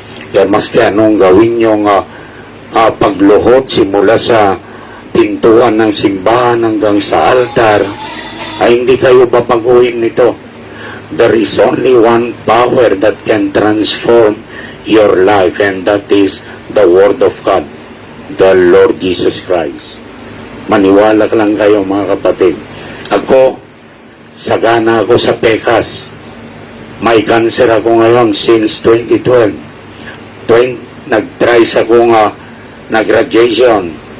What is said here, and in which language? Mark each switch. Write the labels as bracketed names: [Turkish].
[Filipino] Kaya maski anong gawin yung pagluhod simula sa pintuan ng simbahan hanggang sa altar, ay hindi kayo babaguhin nito. [English] There is only one power that can transform your life, and that is the Word of God, the Lord Jesus Christ. [Filipino] Maniwala lang kayo mga kapatid. Ako, sagana ako sa pekas. May cancer ako ngayon since 2012. Nag-try sa kong na-graduation.